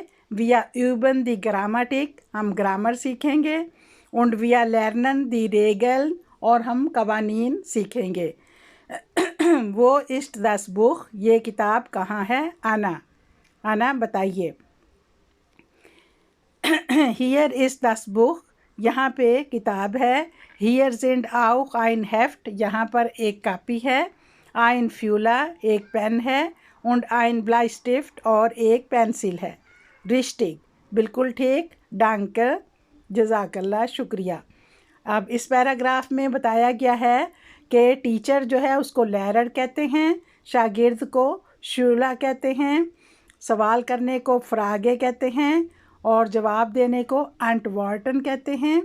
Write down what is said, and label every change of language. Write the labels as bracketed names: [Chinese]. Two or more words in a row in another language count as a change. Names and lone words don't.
[German] wir üben die Grammatik [Urdu] ہم گرامر سیکھیں گے. [German] und wir lernen die Regeln [Urdu] اور ہم قوانین سیکھیں گے. [German] وہ ist das Buch [Urdu] یہ کتاب کہاں ہے. انا بتائیے. [German] hier ist das Buch [Urdu] یہاں پہ کتاب ہے. [German] hier sind auch ein Heft [Urdu] یہاں پر ایک کاپی ہے. [German] ein Füller [Urdu] ایک پین ہے. [German] und ein Bleistift [Urdu] اور ایک پینسل ہے. richtig بالکل ٹھیک. danke [Arabic] جزاک اللہ [Urdu] شکریہ. اب اس پیراگراف میں بتایا گیا ہے کہ ٹیچر جو ہے اس کو لیرر کہتے ہیں, شاگرد کو شولا کہتے ہیں, سوال کرنے کو فراگے کہتے ہیں اور جواب دینے کو انٹوارٹن کہتے ہیں.